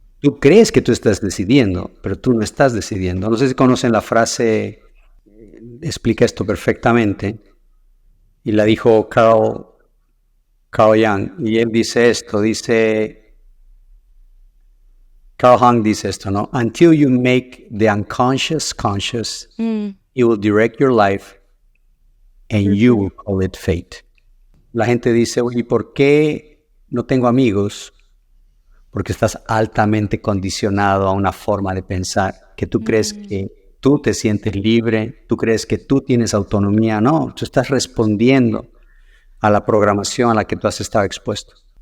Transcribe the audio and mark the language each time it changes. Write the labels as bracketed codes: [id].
[es] Tú crees que tú estás decidiendo, pero tú no estás decidiendo. No sé si conocen la frase, explica esto perfectamente, y la dijo Carl Jung, y él dice esto, Carl Jung dice esto, ¿no? [en] Until you make the unconscious conscious, it will direct your life and you will call it fate. [es] La gente dice, oye, ¿por qué no tengo amigos? Porque estás altamente condicionado a una forma de pensar, que tú crees que tú te sientes libre, tú crees que tú tienes autonomía. No, tú estás respondiendo a la programación a la que tú has estado expuesto.